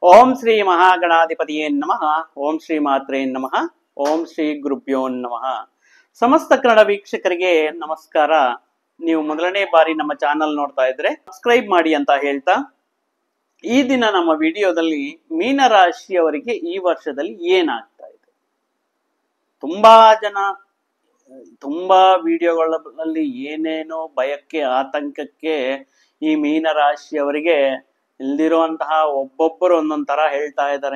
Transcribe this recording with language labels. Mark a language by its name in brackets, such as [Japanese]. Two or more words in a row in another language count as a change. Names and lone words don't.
[Sanskrit] ಓಂ ಶ್ರೀ ಮಹಾಗಣಾಧಿಪತಿಯೇ ನಮಃ. ಓಂ ಶ್ರೀ ಮಾತ್ರೇ ನಮಃ. ಓಂ ಶ್ರೀ ಗುರುಭ್ಯೋ ನಮಃ. [Kannada] ಸಮಸ್ತ ಕನ್ನಡ ವೀಕ್ಷಕರಿಗೆ ನಮಸ್ಕಾರ. ನೀವು ಮೊದಲನೇ ಬಾರಿ ನಮ್ಮ ಚಾನಲ್ ನೋಡ್ತಾ ಇದ್ರೆ ಸಬ್ಸ್ಕ್ರೈಬ್ ಮಾಡಿ ಅಂತ ಹೇಳ್ತಾ, ಈ ದಿನ ನಮ್ಮ ವಿಡಿಯೋದಲ್ಲಿ ಮೀನರಾಶಿಯವರಿಗೆ ಈ ವರ್ಷದಲ್ಲಿ ಏನಾಗ್ತಾ ಇದೆ, ತುಂಬಾ ಜನ ತುಂಬಾ ವಿಡಿಯೋಗಳಲ್ಲಿ ಏನೇನೋ ಭಯಕ್ಕೆ ಆತಂಕಕ್ಕೆ ಈ ಮೀನರಾಶಿಯವರಿಗೆ ಇಲ್ದಿರುವಂತಹ ಒಬ್ಬೊಬ್ಬರು ಒಂದೊಂದ್ ತರ ಹೇಳ್ತಾ ಇದ್ದಾರೆ.